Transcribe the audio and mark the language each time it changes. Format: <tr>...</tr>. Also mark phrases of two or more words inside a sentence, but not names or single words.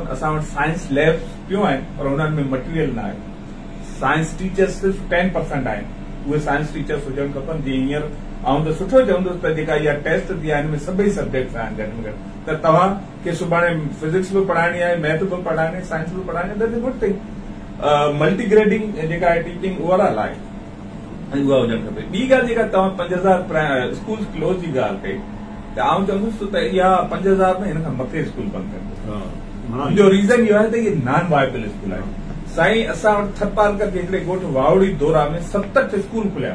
<sd>असां वटि</sd> <en>science labs</en> <sd>पियूं आहिनि, पर हुननि में मटीरियल न आहे।</sd> <en>science teachers</en> <sd>सिर्फ़ 10% आहिनि, उहे</sd> <en>science teachers</en> <sd>हुजणु खपनि। जीअं हींअर आउं त सुठो चवंदुसि त जेका इहा टेस्ट थी आहे, हिन में सभई सब्जेक्ट्स आहिनि घटि में घटि, त तव्हां खे सुभाणे फिजिक्स बि पढ़ाइणी आहे, मैथ बि पढ़ाइणी आहे, साइंस बि पढ़ाइणी आहे,</sd> <en>That's a good thing. multi grading</en> <sd>जेका आहे</sd> <en>teaching overall</en> <sd>आहे, उहा हुजणु खपे। ॿी ॻाल्हि जेका तव्हां 5000</sd> <en>school close</en> <sd>जी ॻाल्हि कई, त आउं चवंदुसि त इहा 5000 में हिन खां मथे स्कूल बंदि कंदो। मुंहिंजो रीज़न इहो आहे त इहे</sd> <en>non viable school</en> <sd>आहे। साईं, असां वटि थरपारकर जे हिकिड़े ॻोठ वावड़ी दोरा में 67 स्कूल खुलिया।</sd>